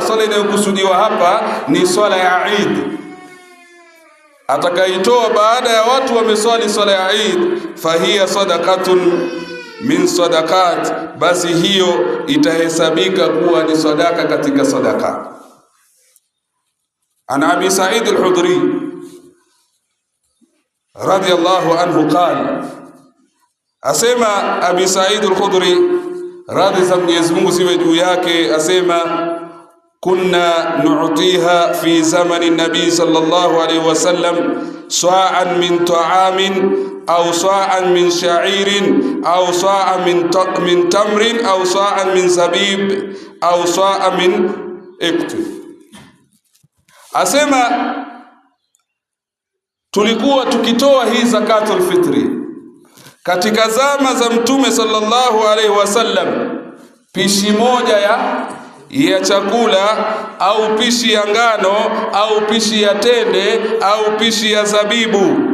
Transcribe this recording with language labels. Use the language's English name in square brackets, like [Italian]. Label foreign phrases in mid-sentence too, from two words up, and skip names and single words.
[Swahili] Sala inayokusudiwa hapa ni swala ya Eid. Atakaitoa baada ya watu wameswali swala ya Eid, [Arabic] فهي صدقة من الصدقات, [Swahili] basi hiyo itahesabika kuwa ni sadaka katika sadaka. [Arabic] عن أبي سعيد الخدري رضي الله عنه قال, [Swahili] asema Abi Sa'id al-Khudri, radhi za Mwenyezi Mungu ziwe juu yake, asema [Arabic] كنا نعطيها في زمان النبي صلى الله عليه وسلم صاعا من طعام أو صاعا من شعير أو صاعا من تمر أو صاعا من زبيب أو صاعا من أقط. [Swahili] Asema tulikuwa tukitoa hii [Arabic] زكاة الفطر [Swahili] katika zama za Mtume [Arabic] صلى الله عليه وسلم, [Swahili] pishi moja ya chakula au pishi ya ngano au pishi ya tende au pishi ya zabibu,